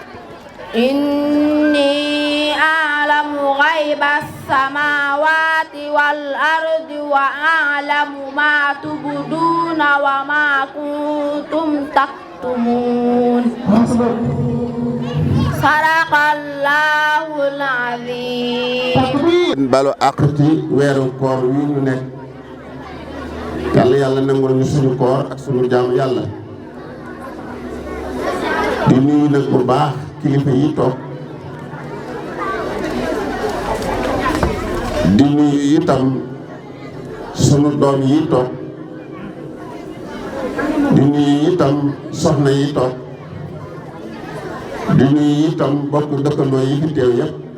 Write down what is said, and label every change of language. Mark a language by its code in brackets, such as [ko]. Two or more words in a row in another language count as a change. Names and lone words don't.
[ar] إني أعلم غيب السماوات والأرض وأعلم ما تبدون وما كنتم تكتمون صدق الله العظيم. [wo] balu àq ci weeru koor wi ñu nekk yàlla nangul ñu suñu koor ak suñu jaamu yàlla di nuyu nag bu baax kilifa yi toog di nuyu itam sunu doom yi toog di nuyu itam soxna yi toog di nuyu itam bokk dëkkandoo yi fi teew yëpp